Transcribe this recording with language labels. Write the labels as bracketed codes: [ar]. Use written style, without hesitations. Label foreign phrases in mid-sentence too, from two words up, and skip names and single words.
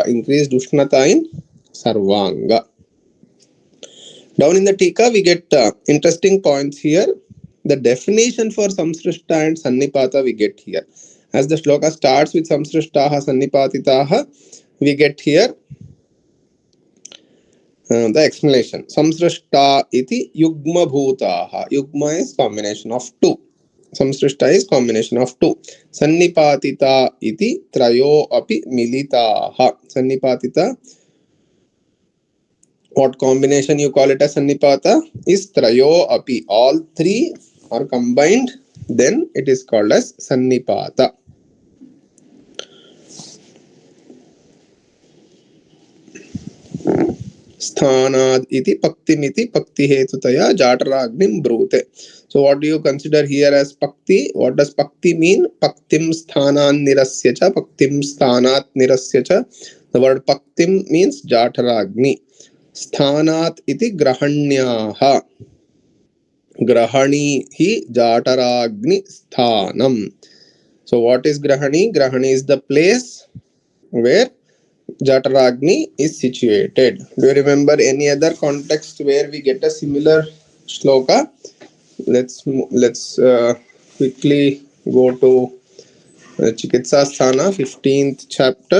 [en] Increased Ushnata in Sarvanga. Down in the Tika, we get interesting points here. The definition for Samsrishta and Sannipata we get here. As the shloka starts with [sa] संसृष्टाः सन्निपतिताः, [en] we get here the explanation. [sa] संसृष्ट इति युग्म भूताः. [en] Yugma is combination of two. Samsrishta is combination of two. [sa] सन्निपतिता इति त्रयः अपि मिलिताः. [en] Sannipatita, what combination you call it as Sannipata is [sa] त्रयो अपि. [en] All three are combined, then it is called as Sannipata. [sa] स्थानाद् इति पक्तिमिति पक्ति हेतुतया जठराग्निं ब्रूते. [en] So what do you consider here as pakti? What does pakti mean? [sa] पक्तिं स्थानान् निरस्य च, पक्तिं स्थानात् निरस्य च. [en] The word paktim means jataragni. [sa] स्थानात् इति ग्रहण्याः. ग्रहणी हि जठराग्नि स्थानम्. [en] So what is Grahani? Grahani is the place where Jataragni is situated. Do you remember any other context where we get a similar shloka? Let's quickly go to Chikitsam 15th chapter.